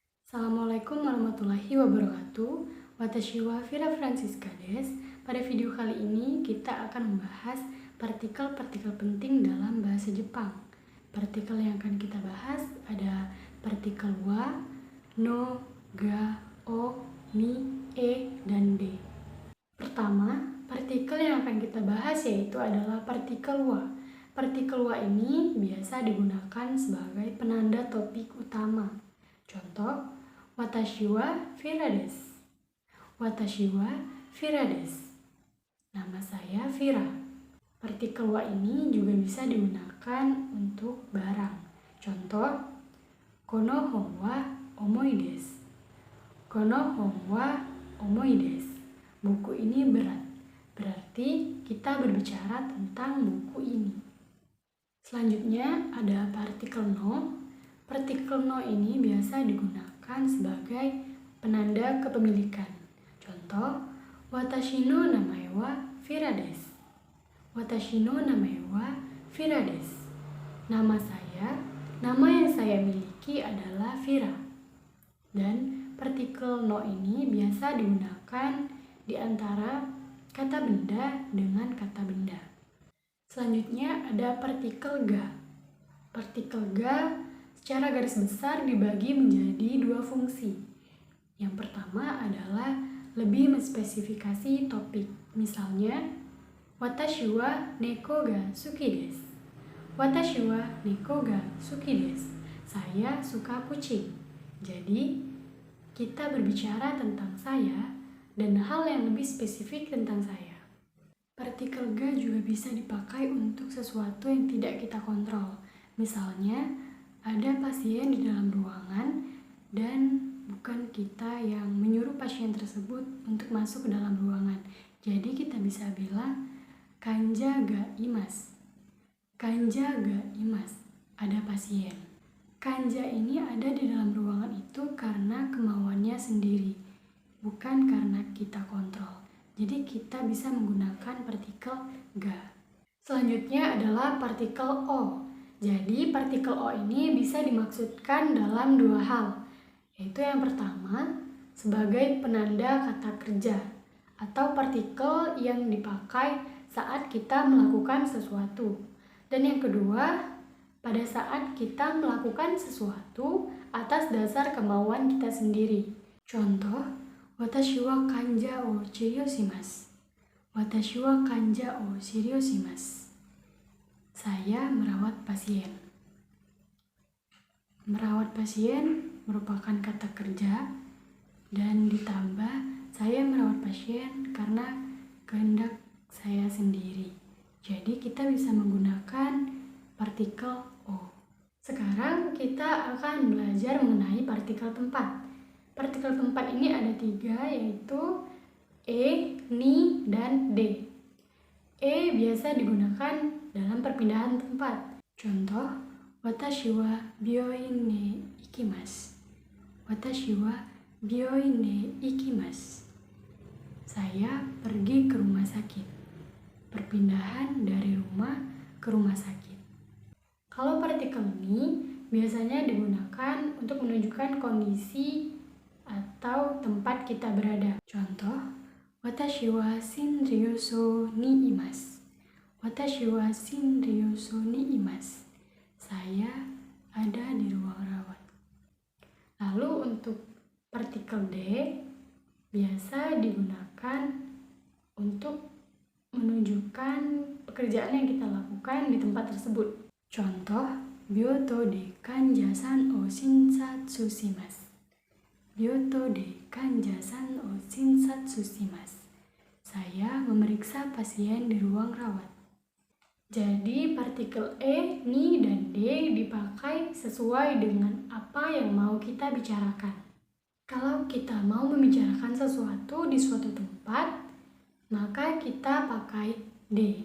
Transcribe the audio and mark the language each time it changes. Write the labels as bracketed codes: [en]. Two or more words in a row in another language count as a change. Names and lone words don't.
[ar] السلام عليكم ورحمة الله وبركاته. [ja] Watashi wa Vira Francisca des. [id] Pada video kali ini kita akan membahas partikel-partikel penting dalam bahasa Jepang. Partikel yang akan kita bahas ada partikel wa, no, ga, o, ni, e, dan d. Pertama, partikel yang akan kita bahas yaitu adalah partikel wa. Partikel wa ini biasa digunakan sebagai penanda topik utama. Contoh, [ja] 私はViraです. 私はViraです. [id] Nama saya Vira. Partikel wa ini juga bisa digunakan untuk barang. Contoh, [ja] この本は重いです. この本は重いです. [id] Buku ini berat. Berarti kita berbicara tentang buku ini. Selanjutnya ada partikel no. Partikel no ini biasa digunakan sebagai penanda kepemilikan. Contoh, [ja] 私の名前はViraです. 私の名前はViraです. [id] Nama yang saya miliki adalah Vira. Dan partikel no ini biasa digunakan di antara kata benda dengan kata benda. Selanjutnya ada partikel ga. Partikel ga secara garis besar dibagi menjadi dua fungsi. Yang pertama adalah lebih menspesifikasi topik. Misalnya, [ja] 私は猫が好きです. 私は猫が好きです. [id] Saya suka kucing. Jadi, kita berbicara tentang saya dan hal yang lebih spesifik tentang saya. Partikel ga juga bisa dipakai untuk sesuatu yang tidak kita kontrol. Misalnya, ada pasien di dalam ruangan dan bukan kita yang menyuruh pasien tersebut untuk masuk ke dalam ruangan. Jadi kita bisa bilang [ja] 患者がいます. 患者がいます. [id] Ada pasien. Kanja ini ada di dalam ruangan itu karena kemauannya sendiri, bukan karena kita kontrol. Jadi kita bisa menggunakan partikel ga. Selanjutnya adalah partikel o. Jadi partikel o ini bisa dimaksudkan dalam dua hal, yaitu yang pertama sebagai penanda kata kerja atau partikel yang dipakai saat kita melakukan sesuatu. Dan yang kedua, pada saat kita melakukan sesuatu atas dasar kemauan kita sendiri. Contoh, [ja] 私は患者を治療します. 私は患者を治療します. [id] Saya merawat pasien. Merawat pasien merupakan kata kerja dan ditambah saya merawat pasien karena kehendak saya sendiri. Jadi kita bisa menggunakan partikel o. Sekarang kita akan belajar mengenai partikel tempat. Partikel tempat ini ada tiga, yaitu e, ni, dan d. E biasa digunakan dalam perpindahan tempat. Contoh, [ja] 私は病院ね行きます. 私は病院ね行きます. [id] Saya pergi ke rumah sakit. Perpindahan dari rumah ke rumah sakit. Kalau partikel ni biasanya digunakan untuk menunjukkan kondisi atau tempat kita berada. Contoh, [ja] 私は診療所にいます. 私は診療所にいます. [id] Saya ada di ruang rawat. Lalu untuk partikel d biasa digunakan untuk menunjukkan pekerjaan yang kita lakukan di tempat tersebut. Contoh, [ja] 病棟で患者さんを診察します. 病棟で患者さんを診察します. [id] Saya memeriksa pasien di ruang rawat. Jadi partikel e, ni, dan d dipakai sesuai dengan apa yang mau kita bicarakan. Kalau kita mau membicarakan sesuatu di suatu tempat, maka kita pakai d.